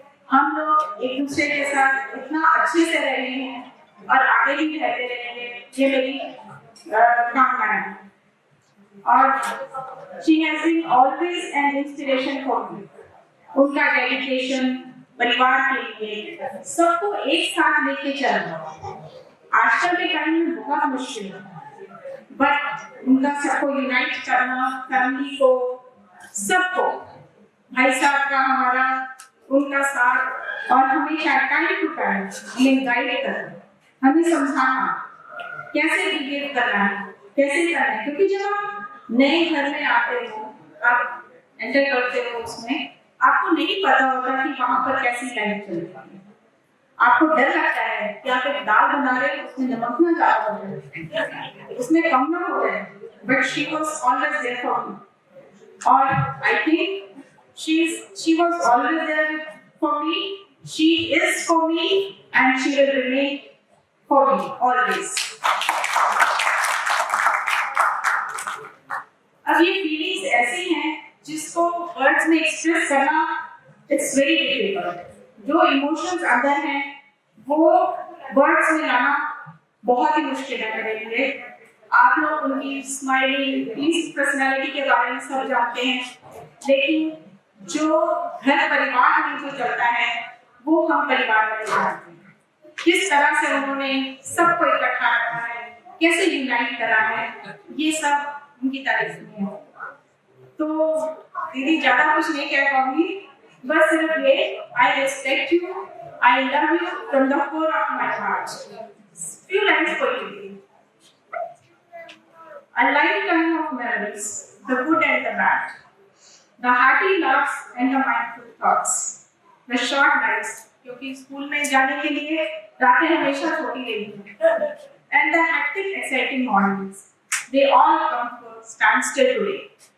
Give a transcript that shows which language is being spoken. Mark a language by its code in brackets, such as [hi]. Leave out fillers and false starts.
[hi] हम लोग एक दूसरे के साथ इतना अच्छे से रहे हैं और आगे भी रहते रहेंगे, ये मेरी कामना है। [en] और she has been always an inspiration for me. [hi] उनका डेडिकेशन परिवार के लिए सबको एक साथ लेके चलना आजकल के टाइम में बहुत मुश्किल है, बट उनका सबको यूनाइट करना, फैमिली को, सबको, भाई साहब का हमारा उनका साथ और हमेशा टाइम टू टाइम हमें गाइड करना, हमें समझाना कैसे बिहेव करना है, कैसे करना है, क्योंकि जब आप नए घर में आते हो, आप एंटर करते हो उसमें, आपको नहीं पता होता कि वहां पर कैसी लाइफ चल रही है। आपको डर लगता है कि आप एक दाल बना रहे हो, उसमें नमक ना ज्यादा हो जाए, उसमें कम ना हो जाए, [en] But she was always there for me. और I think she was always there for me, she is for me, and she will remain for me always. [hi] अब ये फीलिंग्स ऐसी हैं जिसको वर्ड्स में एक्सप्रेस करना [en] It's very difficult. [hi] जो emotions अंदर हैं वो वर्ड्स में लाना बहुत ही मुश्किल है मेरे लिए। आप लोग उनकी स्माइलिंग प्लीज पर्सनालिटी के बारे में सब जानते हैं, लेकिन जो घर परिवार में जो चलता है वो हम परिवार में जानते हैं। किस तरह से उन्होंने सबको इकट्ठा रखा है, कैसे यूनाइट करा है, ये सब उनकी तारीफ में है। तो दीदी ज्यादा कुछ नहीं कह पाऊंगी, बस सिर्फ ये, [en] I respect you, I love you from the core of my heart. Few lines for you दीदी। A lifetime of memories, the good and the bad, the hearty laughs and the mindful thoughts, the short nights, [hi] क्योंकि school में जाने के लिए रातें हमेशा छोटी रही हैं, [en] and the hectic, exciting mornings, they all come to a standstill today.